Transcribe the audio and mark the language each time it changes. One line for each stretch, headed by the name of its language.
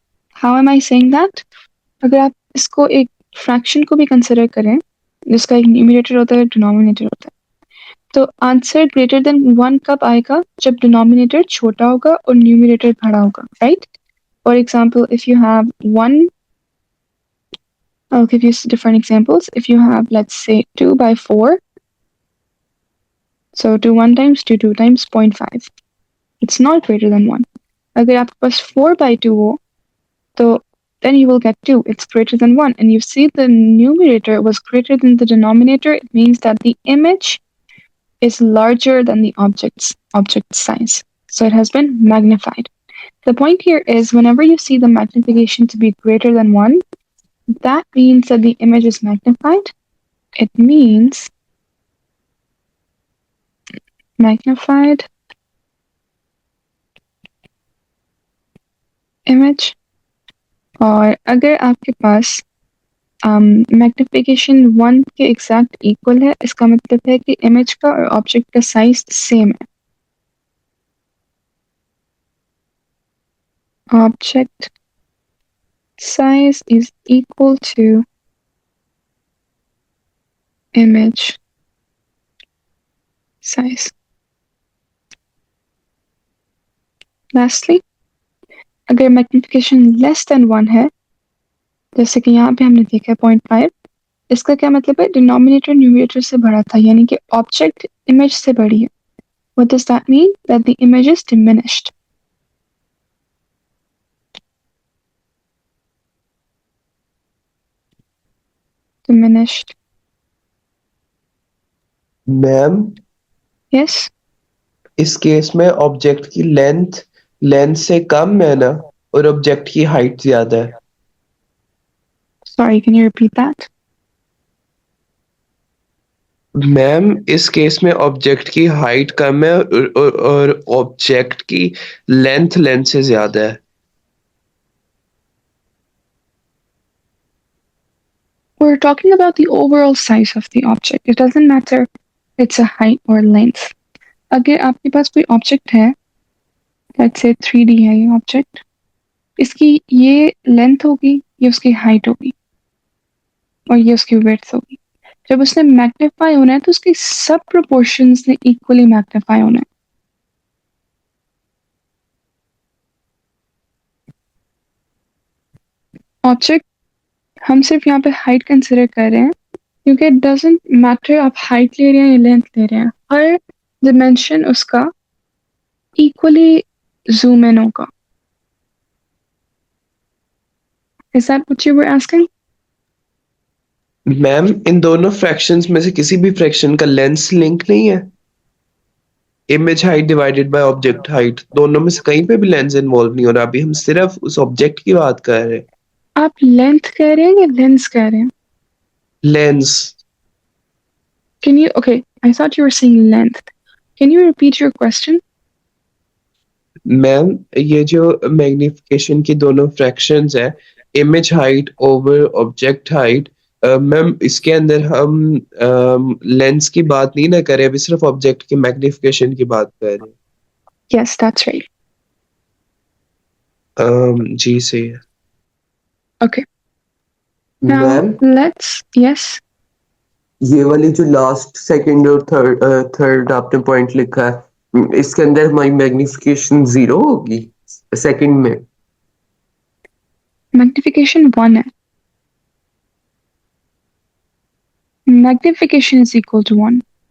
English: How am I saying that?
Hindi: अगर आप इसको एक फ्रैक्शन को भी कंसिडर करें जिसका एक न्यूमरेटर होता है, डिनोमिनेटर होता है, तो आंसर ग्रेटर देन 1 कब आएगा? जब डिनोमिनेटर छोटा होगा और न्यूमरेटर बड़ा होगा, right?
English: For example, if you have one, I'll give you different examples. If you have, let's say, 2 by 4, so 2 1 times 2 2 times 0.5. It's not greater than 1.
Hindi: अगर आपके पास 4 by 2 हो, तो
English: then you will get 2. It's greater than 1. And you see the numerator was greater than the denominator. It means that the image is larger than the object size. So it has been magnified. The point here is whenever you see the magnification to be greater than 1, that means that the image is magnified. It means magnified image.
Hindi: और अगर आपके पास magnification 1 के exact equal है, इसका मतलब है कि image का और ऑब्जेक्ट का साइज सेम है।
English: Object size is equal to image size.
Hindi: Lastly, अगर मैग्निफिकेशन लेस देन 1 है, जैसे कि यहाँ पे हमने देखा है 0.5, इसका क्या मतलब है? डिनोमिनेटर न्यूमरेटर से बड़ा था, यानी कि ऑब्जेक्ट इमेज से बड़ी है।
English: What does that mean? That the image is diminished. Diminished. Ma'am Yes?
Hindi: इस केस में ऑब्जेक्ट की लेंथ लेंथ से कम है ना, और ऑब्जेक्ट की हाइट ज्यादा है।
English: Sorry, can you repeat that?
Hindi: Ma'am इस केस में ऑब्जेक्ट की हाइट कम है और ऑब्जेक्ट की लेंथ लेंथ से ज्यादा है।
English: We're talking about the overall size of the object. It doesn't matter it's a height or length.
Hindi: अगर आपके पास कोई ऑब्जेक्ट है,
English: let's say
Hindi: 3D है ये ऑब्जेक्ट, इसकी ये लेंथ होगी, ये उसकी हाइट होगी और ये उसकी विड्थ होगी। जब उसने मैग्नीफाई होना है तो उसकी सब प्रोपोर्शंस ने इक्वली मैग्नीफाई होना है। ऑब्जेक्ट हम सिर्फ यहाँ पे हाइट कंसिडर कर रहे हैं क्योंकि
English: it doesn't matter
Hindi: आप हाइट ले रहे हैं या लेंथ ले रहे हैं, हर डिमेंशन उसका इक्वली जूम इन होगा।
English: Is that what you were asking?
Hindi: Ma'am इन दोनों फ्रैक्शंस में से किसी भी फ्रैक्शन का लेंथ लिंक नहीं है। Image height divided by object height, दोनों में से कहीं पे भी लेंस इन्वॉल्व नहीं हो रहा, अभी हम सिर्फ उस ऑब्जेक्ट की बात कर रहे हैं। आप लेंथ कह रहे हैं या लेंस कह रहे हैं?
English: Lens. Can you, okay, I thought you were saying length. Can you repeat your question?
Hindi: Ma'am, ये जो मैग्निफिकेशन की दोनों फ्रैक्शंस है, image height over object height, ma'am इसके अंदर हम लेंस की बात नहीं ना करें, अभी सिर्फ ऑब्जेक्ट की मैग्निफिकेशन की बात कर रहे हैं।
English: Yes, that's right.
Hindi: जी सही है।
English: Okay. Now मैम, yes.
Hindi: ये वाली जो लास्ट सेकंड और थर्ड आपने पॉइंट लिखा है, इसके अंदर हमारी मैग्निफिकेशन जीरो होगी सेकंड में। Magnification 1 है.
English: Magnification is equal to 1.